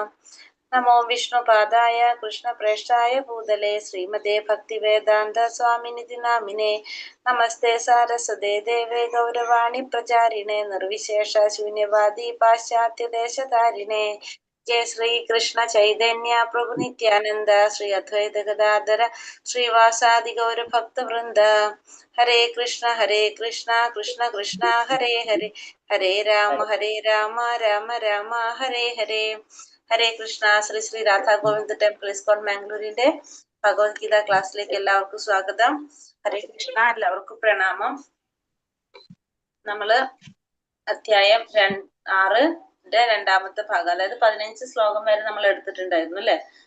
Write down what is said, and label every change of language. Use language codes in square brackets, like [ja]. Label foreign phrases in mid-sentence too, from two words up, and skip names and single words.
[sa] नमो विष्णु पादाय कृष्ण प्रस्थाय भूदले श्रीमदे भक्तिवेदान्त स्वामिनिति नामिने नमस्ते सारस्वते देवे गौरवाणी प्रचारिणे निर्विशेष शून्यवादि पाश्चात्य देशतारिणे जय श्री कृष्ण चैतन्य प्रभु नित्यानन्द श्री अद्वैत गदाधर श्री वासादि गौर भक्त वृन्द. हरे कृष्ण कृष्ण कृष्ण हरे हरे हरे राम राम राम हरे हरे. हरे कृष्ण. [ml] ശ്രീ ശ്രീ രാധാ ഗോവിന്ദ് ടെമ്പിൾ ഇസ്കോൺ മാംഗ്ലൂരിന്റെ ഭഗവത്ഗീത ക്ലാസ്സിലേക്ക് എല്ലാവർക്കും സ്വാഗതം. [sa] हरे कृष्ण. [ml] എല്ലാവർക്കും പ്രണാമം. നമ്മള് അധ്യായം 6-ന്റെ രണ്ടാമത്തെ ഭാഗം, അതായത് 15 ശ്ലോകം വരെ നമ്മൾ എടുത്തിട്ടുണ്ടായിരുന്നു അല്ലെ.